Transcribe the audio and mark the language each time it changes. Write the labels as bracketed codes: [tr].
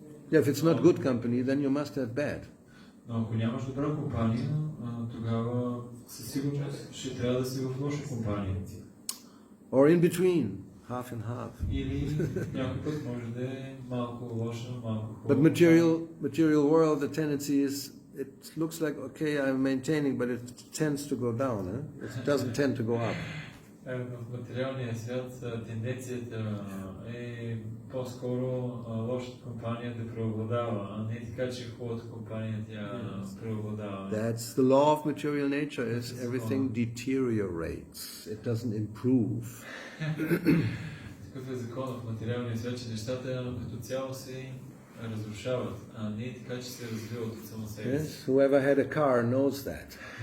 [en] Yeah, if it's not good company, then you must have bad. [bg] Но ако нямаш добра компания, тогава със сигурност ще трябва да си в лоша компания. [en] Or in between, half and half. [bg] Или някой път може да е малко лоша, малко хубава. [en] But material world, the tendency is, it looks like, okay, I'm maintaining, but it tends to go down. It doesn't tend to go up. [bg] В материалния свят тенденцията е по-скоро лошата компания да преобладава, а не така, че хубавата компания тя преобладава. [en] That's the law of material nature, is everything deteriorates. It doesn't improve. [bg] Такъв е закон в материалния свят, че нещата като цяло се разрушават, а не така, че се развиват от само себе си. [en] Yes, whoever had a car knows that.